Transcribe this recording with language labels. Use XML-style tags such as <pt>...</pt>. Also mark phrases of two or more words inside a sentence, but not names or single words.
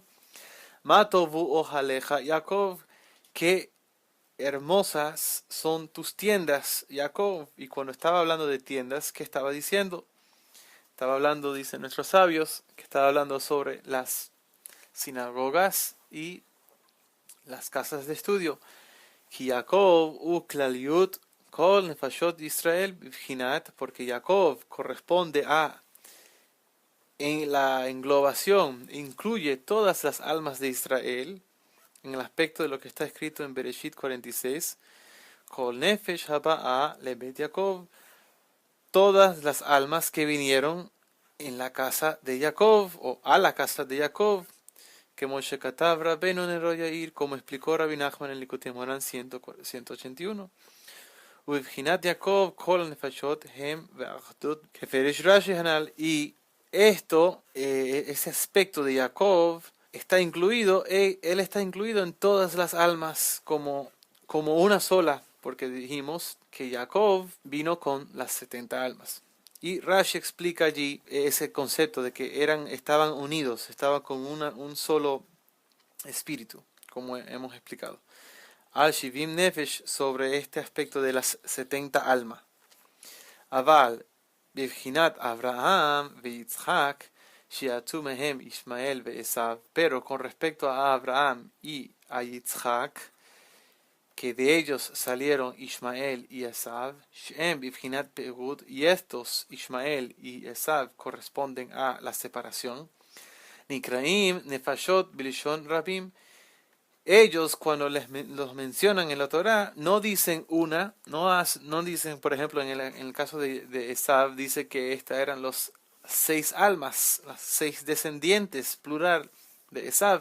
<he>מה טובו אהליך יעקב,</he> <es>que hermosas son tus tiendas, Jacob. Y cuando estaba hablando de tiendas, ¿qué estaba diciendo? Estaba hablando, dicen nuestros sabios, que estaba hablando sobre las sinagogas y las casas de estudio.</es> <he>יעקב וכלליות כל נפשות ישראל בבחינת,</he> <es>porque Jacob corresponde a en la englobación, incluye todas las almas de Israel, en el aspecto de lo que está escrito en Bereshit 46,</es> <he>כל נפש הבאה לבית יעקב,</he> <es>todas las almas que vinieron en la casa de Jacob o a la casa de Jacob, que</es> <he>כמו שכתב רבינו נרו יאיר,</he> <es>como explicó Rabbi Nachman en Likutei Moharan 181.</es> <he>ובבחינת יעקב כל נפשות הם באחדות כפירש רש"י הנ"ל.</he> <es>Y esto, ese aspecto de Jacob está incluido, él está incluido en todas las almas como una sola, porque dijimos que Jacob vino con las 70 almas. Y Rashi explica allí ese concepto de que estaban unidos, estaban con un solo espíritu, como hemos explicado.</es> <he>על שבעים נפש,</he> <es>sobre este aspecto de las 70 almas.</es> <he>אבל, בבחינת אברהם ויצחק, שיצאו מהם ישמעאל ועשו,</he> <es>pero con respecto a Abraham y a Yitzhak, que de ellos salieron Ishmael y Esav,</es> <he>שהם בבחינת פירוד,</he> <es>y estos, Ishmael y Esav, corresponden a la separación.</es> <he>נקראים נפשות בלשון רבים,</he> <es>ellos cuando los mencionan en la Torá no dicen una, no dicen, por ejemplo, en el caso de Esav, dice que estas eran los 6 almas, las 6 descendientes, plural, de Esav.</es>